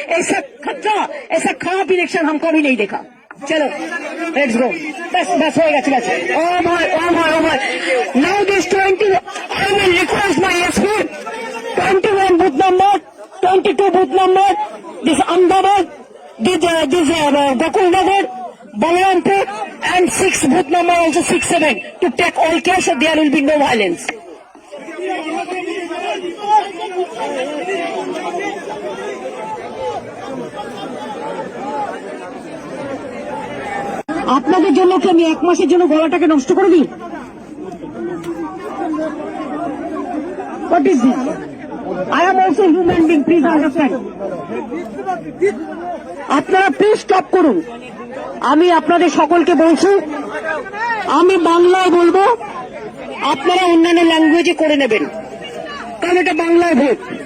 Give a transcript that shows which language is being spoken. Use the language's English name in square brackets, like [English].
[Hindi] ऐसा खतरा, ऐसा खराब इलेक्शन हम कभी नहीं देखा। चलो [English] let's go, [Hindi] बस होएगा, चला। [English] Oh my, now this 20, I will request my SP 21 booth number, 22 booth number, this Ahmedabad, this Gokulnagar, Balrampur, and 6 booth number also 6-7 to take all care so there will be no violence. [Bangla] আপনাদের জন্য কি আমি 1 মাসের জন্য গলাটাকে নষ্ট করে দিই? [English] What is this? I am also human being, please understand. [Bangla] আপনারা প্লিজ স্টপ করুন। আমি আপনাদের সকলকে বলছি, আমি বাংলায় বলবো, আপনারা অন্যান্য ল্যাঙ্গুয়েজে করে নেবেন, কারণ এটা বাংলায় ভোট।